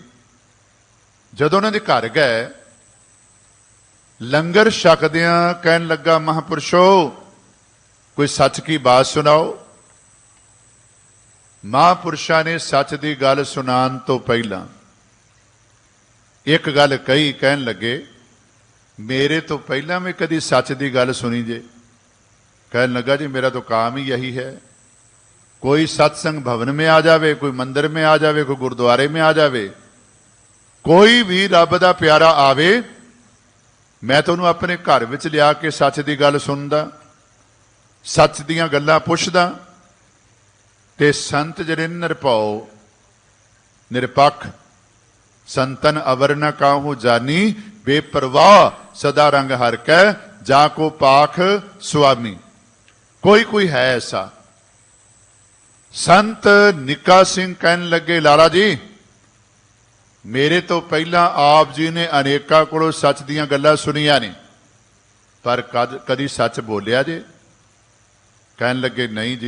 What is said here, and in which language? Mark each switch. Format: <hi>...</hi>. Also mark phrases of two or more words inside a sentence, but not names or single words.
<pa>ਜਦੋਂ ਉਹਨਾਂ ਦੇ ਘਰ ਗਏ, ਲੰਗਰ ਛਕਦਿਆਂ ਕਹਿਣ ਲੱਗਾ, ਮਹਾਂਪੁਰਸ਼ੋ ਕੋਈ ਸੱਚ ਕੀ ਬਾਤ ਸੁਣਾਓ। ਮਹਾਂਪੁਰਸ਼ਾਂ ਨੇ ਸੱਚ ਦੀ ਗੱਲ ਸੁਣਾਉਣ ਤੋਂ ਪਹਿਲਾਂ ਇੱਕ ਗੱਲ ਕਹੀ। ਕਹਿਣ ਲੱਗੇ, ਮੇਰੇ ਤੋਂ ਪਹਿਲਾਂ ਵੀ ਕਦੀ ਸੱਚ ਦੀ ਗੱਲ ਸੁਣੀ ਜੇ?</pa> <hi>कहने लगा, जी मेरा तो काम ही यही है, कोई सत्संग भवन में आ जावे, कोई मंदिर में आ जावे, कोई गुरुद्वारे में आ जावे, कोई भी</hi> <pa>ਰੱਬ ਦਾ ਪਿਆਰਾ ਆਵੇ,</pa> <hi>मैं तो उन्होंने अपने</hi> <pa>ਘਰ ਵਿੱਚ ਲਿਆ ਕੇ ਸੱਚ ਕੀ ਗੱਲ ਸੁਣਦਾ, ਸੱਚ ਦੀਆਂ ਗੱਲਾਂ ਪੁੱਛਦਾ। ਤੇ ਸੰਤ ਜਿਹੜੇ ਨਿਰਭਉ ਨਿਰਪਖ, ਸੰਤਨ ਅਵਰ ਨ ਕਾਹੂ ਜਾਨੀ, ਬੇਪਰਵਾਹ ਸਦਾ ਰੰਗ ਹਰ ਕੈ, ਜਾਕੋ ਪਾਖ ਸੁਆਮੀ।</pa> <hi>कोई कोई है ऐसा।</hi> <pa>ਸੰਤ ਨਿੱਕਾ ਸਿੰਘ ਕਹਿਣ ਲੱਗੇ, ਲਾਲਾ ਜੀ ਮੇਰੇ ਤੋ ਪਹਿਲਾ ਆਪ ਜੀ ਨੇ ਅਨੇਕਾਂ ਕੋਲੋਂ ਸੱਚ ਦੀਆਂ ਗੱਲਾਂ ਸੁਣੀਆਂ ਨੇ, ਪਰ ਕਦੀ ਸੱਚ ਬੋਲਿਆ ਜੇ? ਕਹਿਣ ਲੱਗੇ ਨਹੀਂ ਜੀ।</pa>